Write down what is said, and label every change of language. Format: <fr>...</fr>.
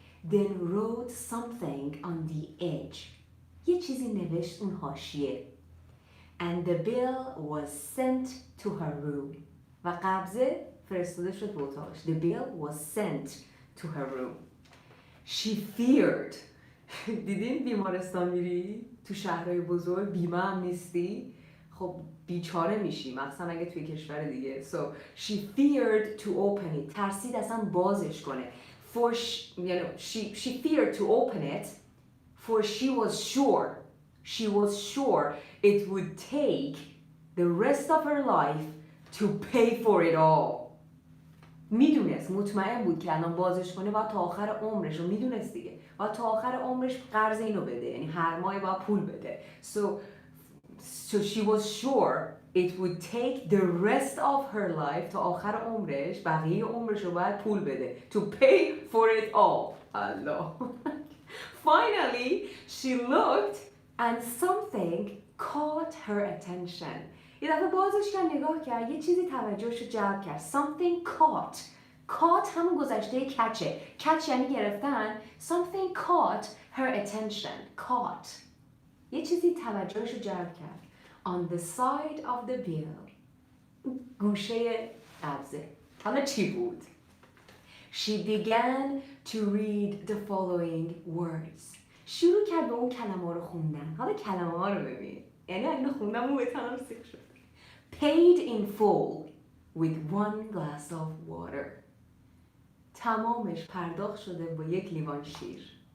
<en>Then wrote something on the edge.</en> <fa>یه چیزی نوشت اون حاشیه.</fa> <en>And the bill was sent to her room.</en> <fa>و قبضه فرستاده شد به اتاقش.</fa> <en>The bill was sent to her room. She feared.</en> <fa>دیدین بیمارستان میری؟ تو شهرهای بزرگ بیمه هم نیستی؟ خب بیچاره میشی، مثلا اگه توی کشور دیگه.</fa> <en>So she feared to open it.</en> <fa>ترسید اصلا بازش کنه.</fa> <en>She feared to open it for she was sure it would take the rest of her life to pay for it all.</en> <fa>میدونست، مطمئن بود که الان بازش کنه باید تا آخر عمرش، رو میدونست دیگه، باید تا آخر عمرش قرض اینو بده، یعنی هر ماه باید پول بده.</fa> <en>So she was sure it would take the rest of her life</en> <fa>تا آخر عمرش، بقیه عمرش رو باید پول بده.</fa> <en>To pay for it all. Allah. Finally, she looked and something caught her attention.</en> <fa>یه دفعه بازش کرد، نگاه کرد، یه چیزی توجهش رو جلب کرد.</fa> <en>Something caught</en> <fa>همون گذشته کچه. catch یعنی گرفتن.</fa> <en>Something caught her attention. Caught.</en> <fa>یه چیزی توجهش رو جلب کرد.</fa> <en>On the side of the bill.</en> <fa>گوشه قبضه. حالا چی بود؟</fa> <en>She began to read the following words.</en> <fa>شروع کرد به اون کلمه ها رو خوندن. حالا کلمه ها رو ببین. یعنی اگه خوندم اون بهتنم سیخ شد.</fa> <en>Paid in full with 1 glass of water.</en> <fa>تمامش پرداخت شده با یک لیوان شیر.</fa>